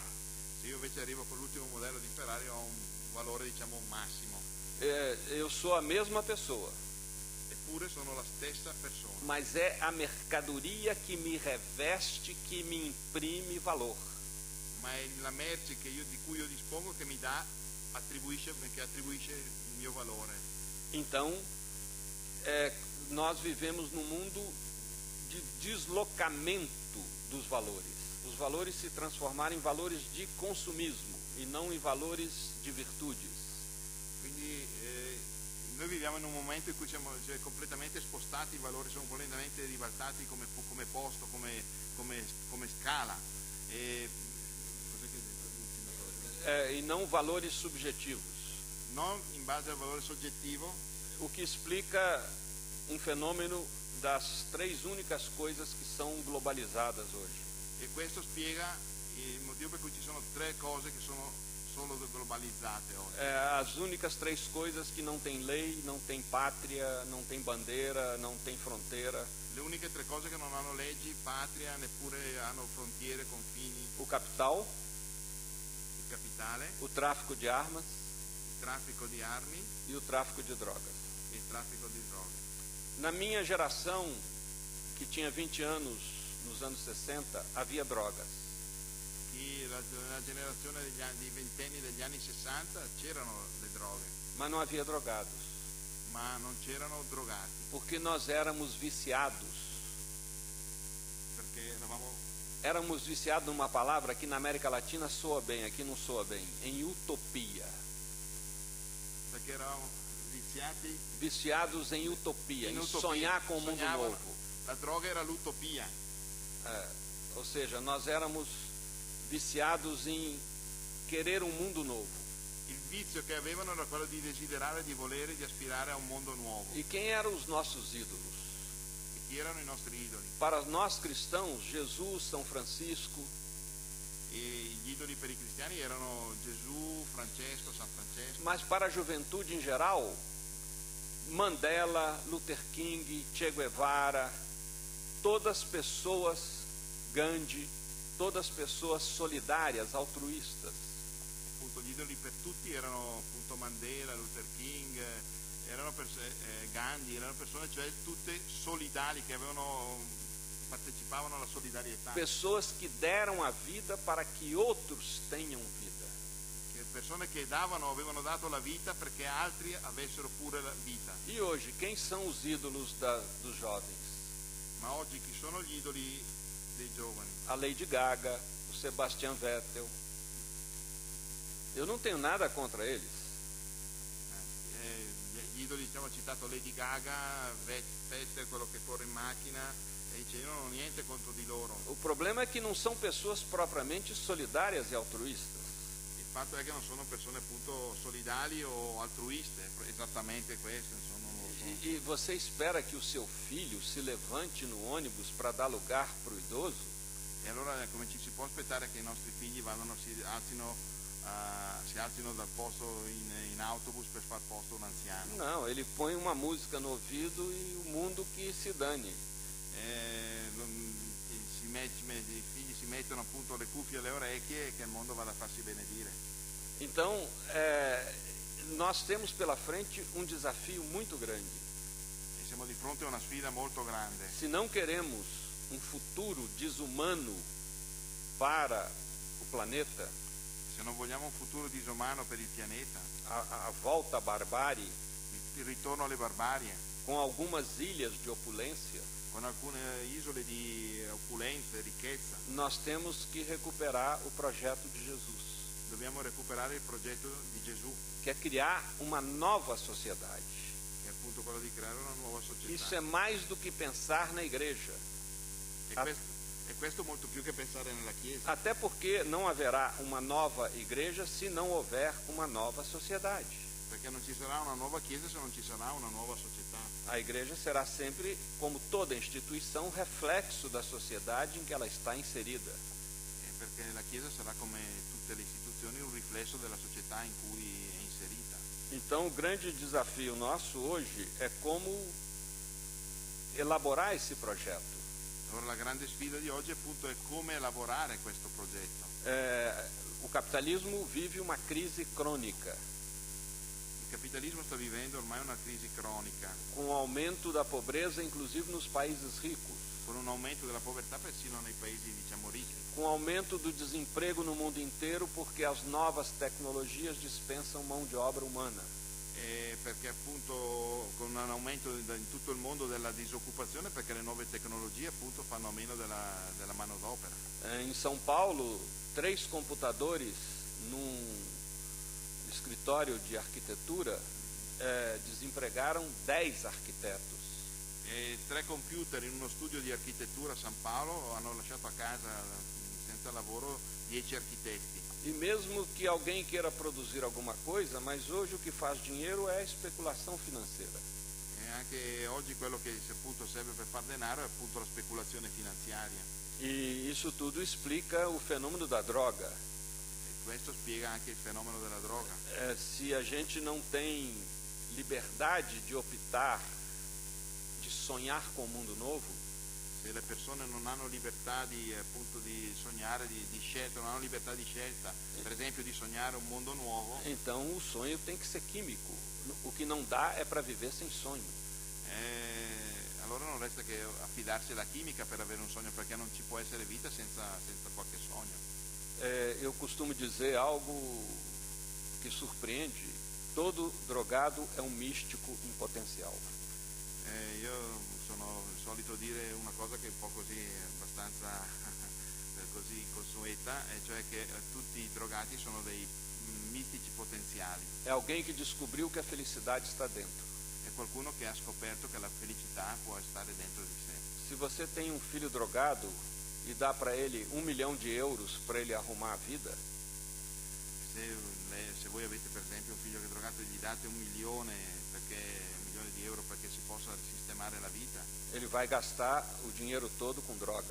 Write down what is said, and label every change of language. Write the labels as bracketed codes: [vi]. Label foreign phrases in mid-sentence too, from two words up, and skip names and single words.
[it] Se io invece arrivo con l'ultimo modello di Ferrari ho un valore, diciamo, massimo. [pt] Eu sou a mesma pessoa. [it] Eppure sono la stessa persona. [pt] Mas é a mercadoria que me reveste, que me imprime valor. [it] Ma è la merce di cui io dispongo che mi dà, che attribuisce il mio valore. [pt] Então, nós vivemos num mundo de deslocamento dos valores. Os valores se transformaram em valores de consumismo e não em valores de virtudes. [it] Quindi noi viviamo in un momento in cui siamo completamente spostati, i valori sono completamente ribaltati come posto, come scala. [pt] E não valores subjetivos. [it] Non in base al valore soggettivo. [pt] O que explica um fenômeno das três únicas coisas que são globalizadas hoje. [it] E questo spiega il motivo per cui ci sono tre cose che sono solo globalizzate oggi. [pt] As únicas três coisas que não tem lei, não tem pátria, não tem bandeira, não tem fronteira. [it] Le uniche tre cose che non hanno leggi, patria, neppure hanno frontiere, confini. [pt] O capital, [it] il capitale, [pt] o tráfico de armas, [it] il traffico di armi [pt] e o tráfico de drogas. [it] e il traffico di droghe. [pt] Na minha geração, que tinha 20 anos, nos anos 60, havia drogas. [it] La generazione dei ventenni degli anni 60 c'erano le droghe, [pt] Mas não havia drogados, [it] ma non c'erano drogati, [pt] porque nós éramos viciados. [it] perché [pt] Éramos viciados numa palavra que na América Latina soa bem, aqui não soa bem, em utopia. [it] perché eravamo viziati. [pt] Viciados em utopia, em utopia. sonhar com um mundo [it] Sognavano. [pt] novo. [it] La droga era l'utopia, [pt] Ou seja, nós éramos viciados em querer um mundo novo. [it] il vizio che avevano era quello di desiderare, di volere, di aspirare a un mondo nuovo. [pt] E quem eram os nossos ídolos? [it] E chi erano i nostri idoli? [pt] Para nós cristãos, Jesus, São Francisco, [it] E gli idoli per i cristiani erano Gesù, Francesco, San Francesco, [pt] mas para a juventude em geral, Mandela, Luther King, Che Guevara, todas pessoas, Gandhi, todas pessoas solidárias, altruístas. [it] appunto gli idoli per tutti erano appunto Mandela, Luther King, Gandhi, erano persone cioè tutte solidali che partecipavano alla solidarietà, [pt] Pessoas que deram a vida para que outros tenham vida. [it] persone che avevano dato la vita perché altri avessero pure la vita. [pt] E hoje, quem são os ídolos dos jovens? [it] Ma oggi chi sono gli idoli dei giovani? [pt] A Lady Gaga, o Sebastian Vettel. Eu não tenho nada contra eles. [it] Gli idoli, diciamo, ho citato Lady Gaga, Vettel, quello che corre in macchina, e dice io non ho niente contro di loro. [pt] O problema é que não são pessoas propriamente solidárias e altruístas. [it] Il fatto è che non sono persone appunto solidali o altruiste, esattamente questo, insomma, non lo sono. [pt] E você espera que o seu filho se levante no ônibus para dar lugar para o idoso? [it] E allora come ci si può aspettare che i nostri figli si alzino si alzino dal posto in autobus per far posto a un anziano. [pt] Não, ele põe uma música no ouvido e o mundo que se dane. [it] I figli si mettono appunto le cuffie alle orecchie e che il mondo vada a farsi benedire. [pt] Então, nós temos pela frente um desafio muito grande. [it] E siamo di fronte a una sfida molto grande. [pt] Se não queremos um futuro desumano para o planeta, [it] Se non vogliamo un futuro disumano per il pianeta, [pt] a volta à barbárie, [it] il ritorno alle barbarie, [pt] com algumas ilhas de opulência, [it] con alcune isole di opulenza e ricchezza, [pt] nós temos que recuperar o projeto de Jesus, [it] dobbiamo recuperare il progetto di Gesù, [pt] que é criar uma nova sociedade. [it] che è appunto quello di creare una nuova società. [pt] Isso é mais do que pensar na igreja, [it] E questo molto più che pensare nella Chiesa, [pt] até porque não haverá uma nova igreja se não houver uma nova sociedade. [it] perché non ci sarà una nuova Chiesa se non ci sarà una nuova società. [pt] A igreja será sempre, como toda instituição, reflexo da sociedade em que ela está inserida. [it] Perché la Chiesa sarà, come tutte le istituzioni, un riflesso della società in cui è inserita. [pt] Então, o grande desafio nosso hoje é como elaborar esse projeto. [it] Allora la grande sfida di oggi appunto è come elaborare questo progetto. [pt] O capitalismo vive uma crise crônica, [it] Il capitalismo sta vivendo ormai una crisi cronica, [pt] com o aumento da pobreza, inclusive nos países ricos, [it] con un aumento della povertà persino nei paesi, diciamo, ricchi, [pt] com o aumento do desemprego no mundo inteiro, porque as novas tecnologias dispensam mão de obra humana. [it] perché appunto con un aumento in tutto il mondo della disoccupazione, perché le nuove tecnologie appunto fanno a meno della manodopera. [pt] Em São Paulo, 3 computadores num escritório de arquitetura desempregaram 10 arquitetos. [it] 3 computer in uno studio di architettura a San Paolo hanno lasciato a casa senza lavoro 10 architetti. [pt] E mesmo que alguém queira produzir alguma coisa, mas hoje o que faz dinheiro é a especulação financeira. [it] E anche oggi quello che appunto serve per far denaro è appunto la speculazione finanziaria. [pt] E isso tudo explica o fenômeno da droga. [it] E questo spiega anche il fenomeno della droga. [pt] Se a gente não tem liberdade de optar, de sonhar com um mundo novo, [it] Se le persone non hanno libertà appunto di sognare, di scelta, non hanno libertà di scelta, per esempio di sognare un mondo nuovo, [pt] então o sonho tem que ser químico. O que não dá é para viver sem sonho. [it] allora non resta che affidarsi alla chimica per avere un sogno, perché non ci può essere vita senza qualche sogno. [pt] Eu costumo dizer algo que surpreende: todo drogado é um místico em potencial. [it] Io sono solito dire una cosa che è un po' così, abbastanza così consueta, e cioè che tutti i drogati sono dei mistici potenziali. [pt] É alguém que descobriu que a felicidade está dentro. [it] È qualcuno che ha scoperto che la felicità può stare dentro di sé. [pt] Se você tem um filho drogado e dá para ele €1 milhão para ele arrumar a vida, [it] Se voi avete per esempio un figlio che è drogato e gli date €1 milione perché si possa sistemare la vita, [pt] ele vai gastar o dinheiro todo com droga.